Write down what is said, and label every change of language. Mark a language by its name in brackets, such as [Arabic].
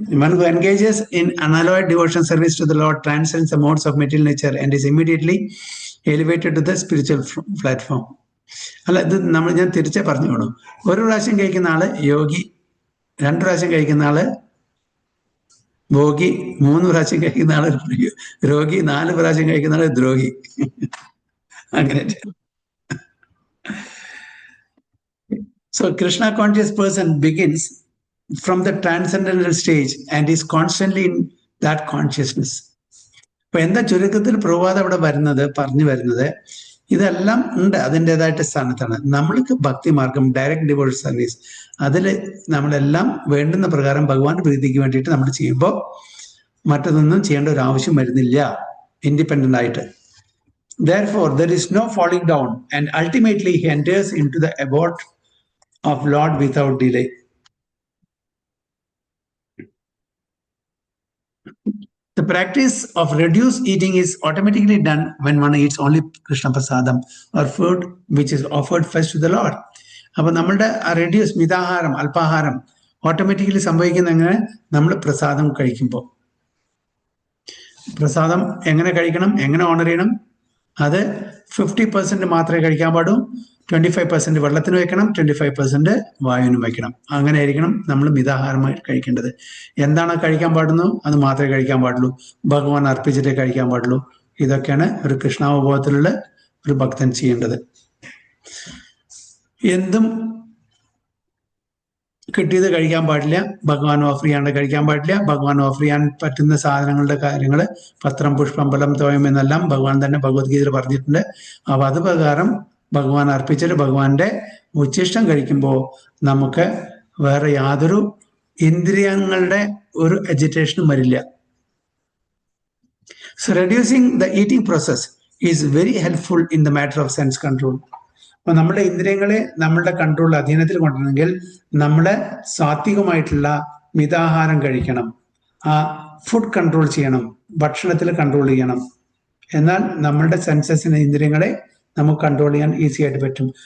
[English] One who engages in unalloyed devotion service to the Lord transcends the modes of material nature and is immediately elevated to the spiritual platform. [Malayalam] അല്ല, ഇത് ഞാൻ തിരിച്ചേ പറഞ്ഞോളൂ. ഒരു പ്രാവശ്യം കഴിക്കുന്ന ആള് യോഗി, 2 പ്രാവശ്യം കഴിക്കുന്ന ആള് ഭോഗി, 3 പ്രാവശ്യം കഴിക്കുന്ന ആള് രോഗി, 4 പ്രാവശ്യം കഴിക്കുന്ന ആള് ദ്രോഹി. അങ്ങനെ. [English] So Krishna conscious person begins from the transcendental stage and is constantly in that consciousness. [Malayalam] അപ്പൊ എന്താ ചുരുക്കത്തിൽ പ്രഭാതം അവിടെ പറഞ്ഞു വരുന്നത്, ഇതെല്ലാം ഉണ്ട് അതിൻ്റെതായിട്ട് സ്ഥാനത്താണ്. നമ്മൾക്ക് ഭക്തിമാർഗം, [English] direct devotion service, [Malayalam] അതിൽ നമ്മളെല്ലാം വേണ്ടുന്ന പ്രകാരം ഭഗവാന്റെ പ്രീതിക്ക് വേണ്ടിയിട്ട് നമ്മൾ ചെയ്യുമ്പോൾ മറ്റൊന്നും ചെയ്യേണ്ട ഒരു ആവശ്യം വരുന്നില്ല ഇൻഡിപെൻഡന്റ് ആയിട്ട്. [English] Therefore, there is no falling down and ultimately he enters into the abode of Lord without delay. The practice of reduced eating is automatically done when one eats only Krishna Prasadam or food which is offered first to the Lord. [Malayalam] അപ്പോൾ നമ്മളുടെ reduce മിതാഹാരം, അല്പാഹാരം automatically സംഭവിക്കുന്ന എങ്ങനെ, നമ്മൾ പ്രസാദം കഴിക്കുമ്പോൾ. പ്രസാദം എങ്ങനെ കഴിക്കണം, എങ്ങനെ ഓണർ ചെയ്യണം, അത് 50% മാത്രമേ കഴിക്കാൻ പാടൂ, 25% വെള്ളത്തിന് വെക്കണം, 25% വായുവിനും വെക്കണം. അങ്ങനെ ആയിരിക്കണം നമ്മൾ മിതാഹാരമായി കഴിക്കേണ്ടത്. എന്താണ് കഴിക്കാൻ പാടുന്നു അത് മാത്രമേ കഴിക്കാൻ പാടുള്ളൂ, ഭഗവാൻ അർപ്പിച്ചിട്ടേ കഴിക്കാൻ പാടുള്ളൂ. ഇതൊക്കെയാണ് ഒരു കൃഷ്ണാവബോധത്തിലുള്ള ഒരു ഭക്തൻ ചെയ്യേണ്ടത്. എന്തും കിട്ടിയത് കഴിക്കാൻ പാടില്ല, ഭഗവാൻ ഓഫർ ചെയ്യാണ്ട് കഴിക്കാൻ പാടില്ല. ഭഗവാൻ ഓഫർ ചെയ്യാൻ പറ്റുന്ന സാധനങ്ങളുടെ കാര്യങ്ങൾ, പത്രം, പുഷ്പം, ഫലം, തോയം എന്നെല്ലാം ഭഗവാൻ തന്നെ ഭഗവത്ഗീതയിൽ പറഞ്ഞിട്ടുണ്ട്. അപ്പൊ അത് പ്രകാരം ഭഗവാൻ അർപ്പിച്ചിട്ട് ഭഗവാന്റെ ഉച്ഛിഷ്ടം കഴിക്കുമ്പോൾ നമുക്ക് വേറെ യാതൊരു ഇന്ദ്രിയങ്ങളുടെ ഒരു അജിറ്റേഷനും വരില്ല. [English] So reducing the eating process is very helpful in the matter of sense control. [Malayalam] അപ്പൊ നമ്മുടെ ഇന്ദ്രിയങ്ങളെ നമ്മളുടെ കൺട്രോൾ അധീനത്തിൽ കൊണ്ടുവരണമെങ്കിൽ നമ്മളെ സാത്വികമായിട്ടുള്ള മിതാഹാരം കഴിക്കണം, ആ ഫുഡ് കൺട്രോൾ ചെയ്യണം, ഭക്ഷണത്തിൽ കൺട്രോൾ ചെയ്യണം. എന്നാൽ നമ്മളുടെ സെൻസസിന്, ഇന്ദ്രിയങ്ങളെ നമുക്ക് കൺട്രോൾ ചെയ്യാൻ ഈസി ആയിട്ട് പറ്റും.